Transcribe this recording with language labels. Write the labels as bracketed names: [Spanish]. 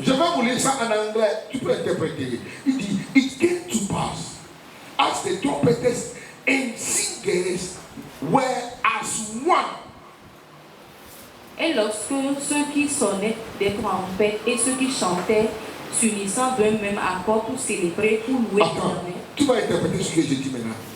[French] Je vais vous lire ça en anglais, tu peux interpréter. Il dit, [English] it came to pass as the trumpeters and singers were as one. [French] Et lorsque ceux qui sonnaient des trompettes et ceux qui chantaient s'unissant d'un même accord pour célébrer, pour louer l'Éternel. Tu vas interpréter ce que je dis maintenant.